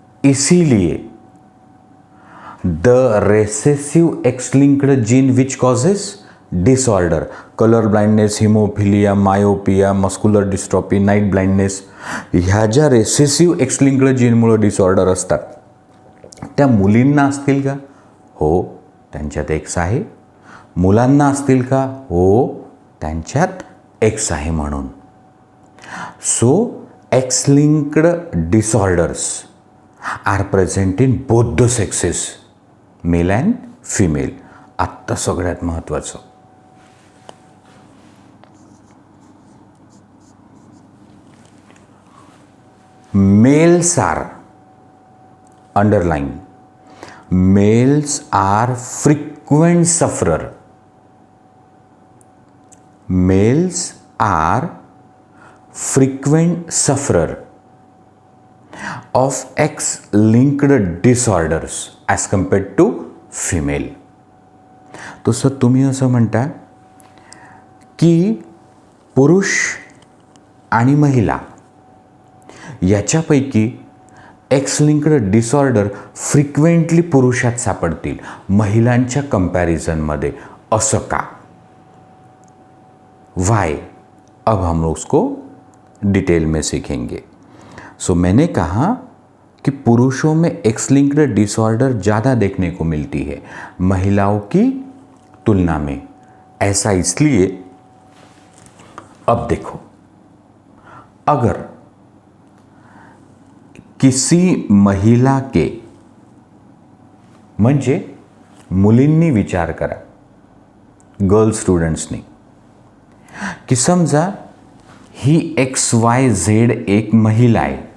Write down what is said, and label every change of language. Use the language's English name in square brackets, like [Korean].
[English] इसीलिए the recessive X-linked gene which causes disorder, color blindness, hemophilia, myopia, muscular dystrophy, night blindness, [Marathi] ह्या ज्या recessive x linked जीनमुळे disorder असतात त्या मुलींना असतील का? हो, त्यांच्यात एक्स आहे. मुलांना असतील का? हो, त्यांच्यात एक्स आहे म्हणून. [English] So X linked disorders are present in both the sexes, male and female. [Marathi] आत्ता सगळ्यात महत्त्वाचं, [English] Males are, underline, males are frequent sufferer. Males are frequent sufferer of X-linked disorders as compared to female. [Marathi] तो sir तुम्ही असं म्हणता की पुरुष आणि महिला याच्यापैकी एक्स लिंक्ड डिसऑर्डर फ्रिक्वेंटली पुरुषात सापडतील महिलांच्या कंपॅरिझनमध्ये, असं का? [English] Why? [Hindi] अब हम लोग उसको डिटेल में सीखेंगे. सो मैंने कहा कि पुरुषों में एक्स लिंक्ड डिसऑर्डर ज़्यादा देखने को मिलती है महिलाओं की तुलना में. ऐसा इसलिए, अब देखो, अगर किसी महिला के, [Marathi] म्हणजे मुलींनी विचार करा, गर्ल स्टुडंट्सनी, की समजा ही XYZ एक महिला आहे,